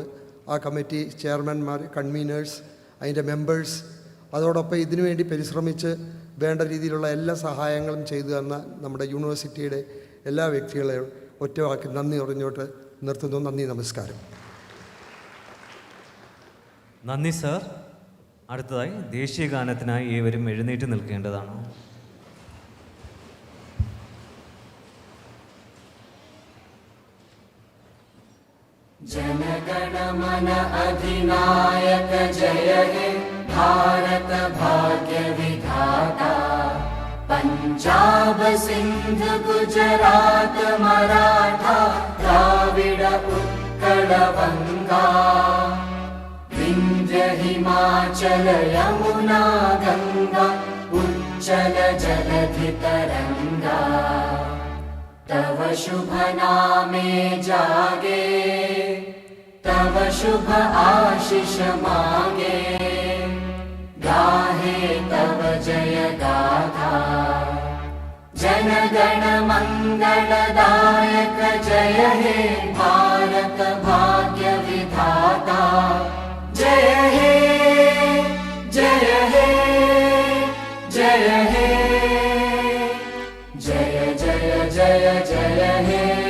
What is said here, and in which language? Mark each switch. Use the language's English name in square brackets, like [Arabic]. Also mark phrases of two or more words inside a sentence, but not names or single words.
[Malayalam] ആ കമ്മിറ്റി ചെയർമാൻമാർ, കൺവീനേഴ്സ്, അതിൻ്റെ മെമ്പേഴ്സ്, അതോടൊപ്പം ഇതിനുവേണ്ടി പരിശ്രമിച്ച് വേണ്ട രീതിയിലുള്ള എല്ലാ സഹായങ്ങളും ചെയ്തു തന്ന നമ്മുടെ യൂണിവേഴ്സിറ്റിയുടെ എല്ലാ വ്യക്തികളെയും ഒറ്റവാക്കി നന്ദി പറഞ്ഞോട്ട് നിർത്തുന്നു. നന്ദി, നമസ്കാരം. നന്ദി സർ. അടുത്തതായി ദേശീയ ഗാനത്തിനായി ഏവരും എഴുന്നേറ്റ് നിൽക്കേണ്ടതാണ്. [Bangla] জনগণমন অধিনায়ক জয় হে ভারত ভাগ্য বিধাতা, পাঞ্জাব সিন্ধ গুজরাট মারাঠা দ্রাবিড় উৎকল বঙ্গ, বিন্ধ্য হিমাচল যমুনা গঙ্গা উচ্ছল জলধি তরঙ্গ, তব শুভ নামে জাগে, তব শুভ আশিস মাগে, গাহে তব জয় গাথা। জন গণ মঙ্গলদায়ক জয় হে ভারত ভাগ্য বিধাতা, জয় হে জয় হে জয় হে জয় জয় জয় জয় হে।